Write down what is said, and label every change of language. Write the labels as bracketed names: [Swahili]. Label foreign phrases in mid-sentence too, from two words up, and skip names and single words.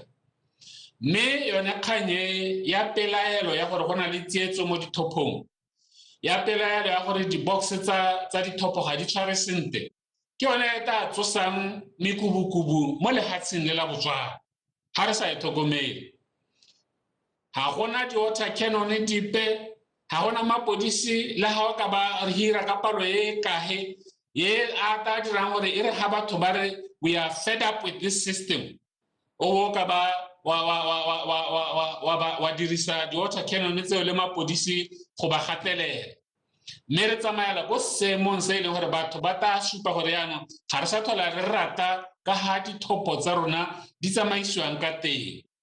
[Tswana] Mme yone kganye ya pelaelo ya gore go na le tsietso mo dithopong ya pelaelo ya gore di-box tsa dithopo ga di tshware sente ke yone e tla tsosang mekubukubu mo lehatsheng le la Botswana ga re sa e tlhokomele. Ga gona di-water cannon dipe ga gona mapodisi le ga o ka ba re hira ka palo e kae ye a ta dirang gore e re ga batho ba re [English] we are fed up with this system [Tswana] o ka ba wa dirisa di-water cannon tseo le mapodisi go ba gatelela. Mme re tsamayela ko seemong se e leng gore batho ba ta supa gore yaanong ga re sa tlhola re rata ka ga dithopo tsa rona di tsamaisiwang ka teng.